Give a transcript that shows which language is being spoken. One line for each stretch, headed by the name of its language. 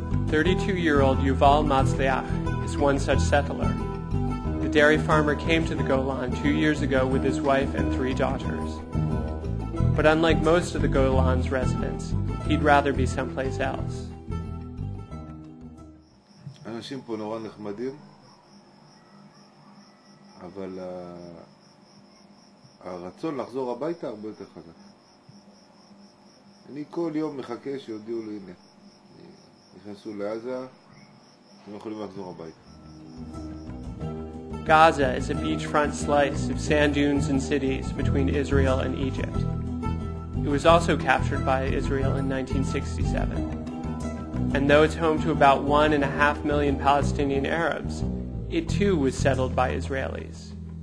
English: 32-year-old Yuval Matzliach is one such settler. The dairy farmer came to the Golan 2 years ago with his wife and 3 daughters. But unlike most of the Golan's residents, he'd rather be someplace else.
Hebrew: אנשים פה נורא נחמדים, אבל הרצון לחזור הביתה הרבה יותר חזק. אני כל יום מחכה שיודיעו לי, הנה, נכנסו לעזה, אתם יכולים לחזור הביתה.
English: Gaza is a beachfront slice of sand dunes and cities between Israel and Egypt. It was also captured by Israel in 1967. And though it's home to about 1.5 million Palestinian Arabs, it too was settled by Israelis.